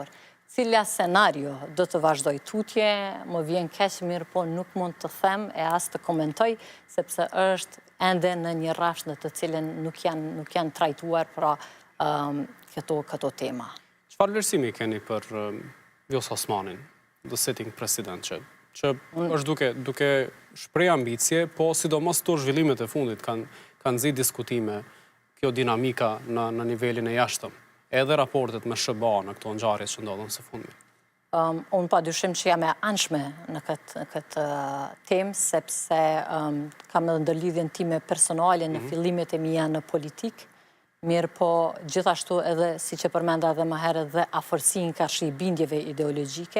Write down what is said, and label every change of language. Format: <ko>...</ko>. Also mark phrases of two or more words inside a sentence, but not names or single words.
<sq>Cila scenario do të vazhdoj tutje, më vjen keq, mirë po nuk mund të them e as të komentoj, sepse është ende në një rrafsh në të cilën nuk janë trajtuar pra këto tema. Çfarë vlerësimi keni për Vjosa Osmanin,</sq> <en>the sitting president,</en> <sq>që është duke shpreh ambicie, po sidomos këto zhvillimet e fundit kanë nxit diskutime, kjo dinamika në nivelin e jashtëm, edhe raportet me SBA në këto ngjarje që ndodhen së fundmi? Unë pa dyshim që jam e anshme në këtë temë, sepse kam edhe ndërlidhjen time personale në fillimet e mia në politikë, mirë po gjithashtu edhe, si që përmenda dhe më herët, dhe afërsinë karshi bindjeve ideologjike.</sq>